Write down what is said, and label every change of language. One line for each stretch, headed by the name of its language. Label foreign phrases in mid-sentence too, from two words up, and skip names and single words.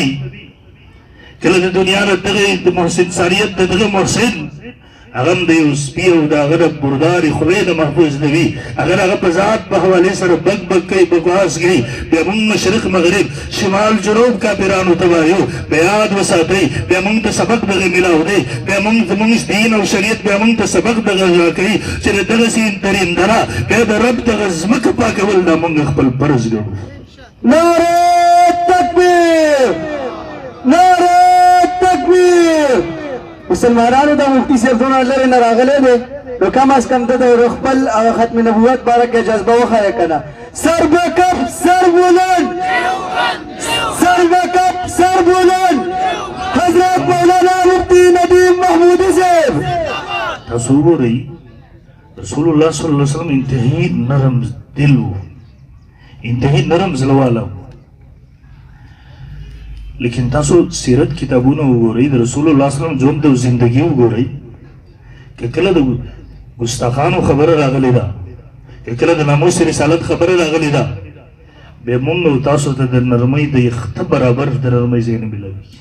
Pashto: کله د دنیا نه دغه محسن انسانیت د دغه محسن هغه هم د یو سپي او د هغه د بردارې خولې نه محفوظ نه وي اگر هغه په ذات په حوالې سره بګ بګ کوي بکواس کوي بیا موږ مشرق مغرب شمال جنوب کافرانو ته وایو بیا یاد وساتئ بیا موږ ته سبق دغه میلاو دی بیا موږ زموږ دین او شریعت بیا موږ ته سبق دغه راکوي چې د دغسې درندره بیا د رب دغه ځمکه پاکول دا موږ خپل فرض ګڼو.
Urdu: نعرہ تکبیر نعرہ تکبیر.
Pashto: مسلمانانو دا مفتی صاحب دونه لرې نه راغلی دی نو
Urdu: کم از کم
Pashto: ده د خپل ختم نبوت باره کې جذبه وښیه که نه.
Urdu: سر بکف سر بلند سر بکف سر بلند حضرت مولانا مفتی ندیم محمودی صاحب.
Pashto: تاسو وګورئ رسول الله
Arabic: صلی الله علیه وسلم
Pashto: انتهایی نرم دل و انتهایی نرم زړه والا و لیکن تاسو سیرت کتابونه وګورئ د رسول الله
Arabic: صلی الله علیه وسلم
Pashto: ژوند او زندګي وګورئ که کله د ګستاخانو خبره راغلې ده که کله د ناموس رسالت خبره راغلې ده بیا موږ او تاسو ته د نرمۍ د یخته برابر د نرمۍ ځای نه میلاوي.